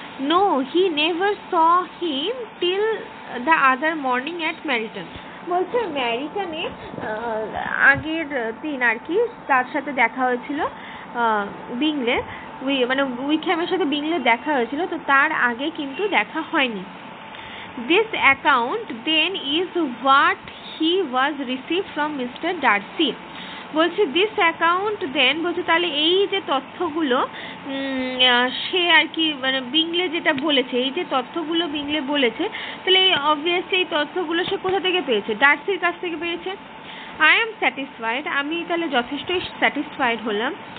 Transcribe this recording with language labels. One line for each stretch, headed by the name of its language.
English: no, he never saw him till the other morning at Meryton,
Bangla: বলছে ম্যারিটনে আগের দিন আর কি তার সাথে দেখা হয়েছিল, বিংলে মানে উইকহ্যামের সাথে বিংলে দেখা হয়েছিল, তো তার আগে কিন্তু দেখা হয়নি।
English: This account then is what he was received from Mr. Darcy.
Bangla: বলছে
English: this account then,
Bangla: বলছে তাহলে এই যে তথ্যগুলো সে আর কি মানে বিংলে যেটা বলেছে, এই যে তথ্যগুলো বিংলে বলেছে, তাহলে অবভিয়াসলি এই তথ্যগুলো সে কোথা থেকে পেয়েছে? ডার্সির কাছ থেকে পেয়েছে।
English: I am satisfied,
Bangla: আমি তাহলে যথেষ্টই স্যাটিসফাইড হলাম।